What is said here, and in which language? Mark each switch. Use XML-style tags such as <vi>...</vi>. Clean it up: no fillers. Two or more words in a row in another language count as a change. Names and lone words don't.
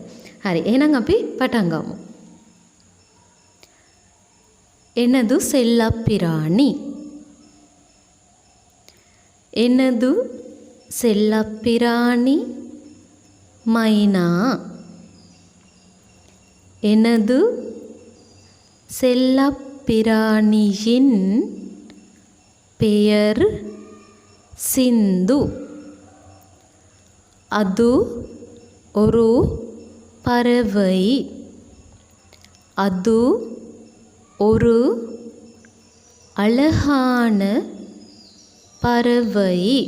<si>හරි එහෙනම් අපි පටන් ගමු.</si> <ta>எனது செல்லப்பிராணி எனது செல்லப்பிராணி மைனா எனது செல்லப்பிராணியின் பெயர் சிந்து. அது ஒரு பறவை. அது ஒரு அழகான பறவை.</ta>